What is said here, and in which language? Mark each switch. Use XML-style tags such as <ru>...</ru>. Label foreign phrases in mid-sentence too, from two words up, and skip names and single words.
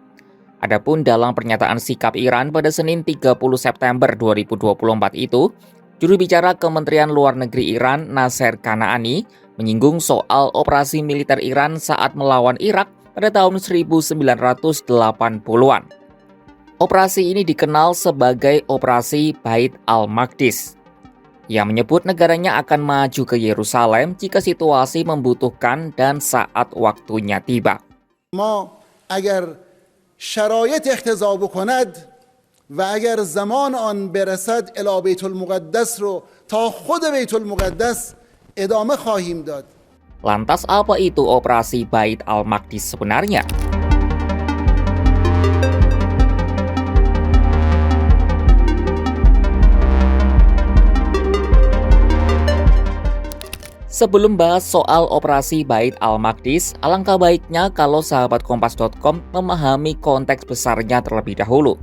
<id>Adapun dalam pernyataan sikap Iran pada Senin 30 September 2024 itu, juru bicara Kementerian Luar Negeri Iran Nasser Kanaani menyinggung soal operasi militer Iran saat melawan Irak pada tahun 1980-an. Operasi ini dikenal sebagai Operasi Bait al-Maqdis. Ia menyebut negaranya akan maju ke Yerusalem jika situasi membutuhkan dan saat waktunya tiba.</id> <fa>ما اگر شرایط اقتضا بکند و اگر زمان آن برسد الی بیت المقدس رو تا خود بیت المقدس ادامه خواهیم داد.</fa> <id>Lantas apa itu operasi Bait al-Maqdis sebenarnya? Sebelum bahas soal operasi Bait al-Maqdis, alangkah baiknya kalau sahabat Kompas.com memahami konteks besarnya terlebih dahulu.</id>